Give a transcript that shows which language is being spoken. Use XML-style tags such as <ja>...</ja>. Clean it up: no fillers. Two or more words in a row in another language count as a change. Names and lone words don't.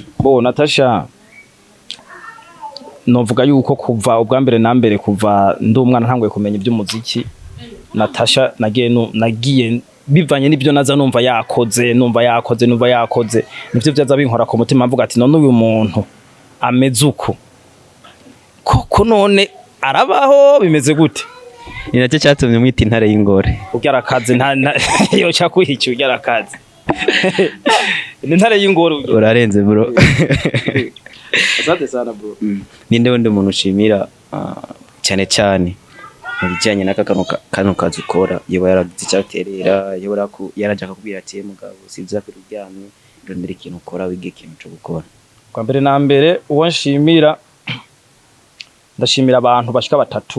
<rn>bo Natasha novuga yuko kuva ubwa mbere na mbere, kuva ndi umwana ntanguye kumenya iby'umuziki, Natasha nagiye bivanye n'ibyo naza numva yakoze nivyo byaza binkora ku mutima, mvuga ati none uyu muntu ameze uko koko, none arabaho bimeze gute?</rn> <rw>Ni nacyo cyatumye mwita intare y'ingore. Ugarakaze yo cyakwihica ugarakaze. Ni intare y'ingore. Urarenze bro.</rw> <sw>Asante sana bro.</sw> <rw>Ninde wundi muntu ushimira cyane cyane mu bijyanye n'aka kano kazi ukora, yaba yaragize icyaterera, yarajya akubwira ati mugabo sinza kuryamye ndondera ikintu ukora, wige ikintu cyo gukora?</rw> <rn>Kwa mbere na mbere uwo nshimira, ndashimira abantu bashika batatu.</rn>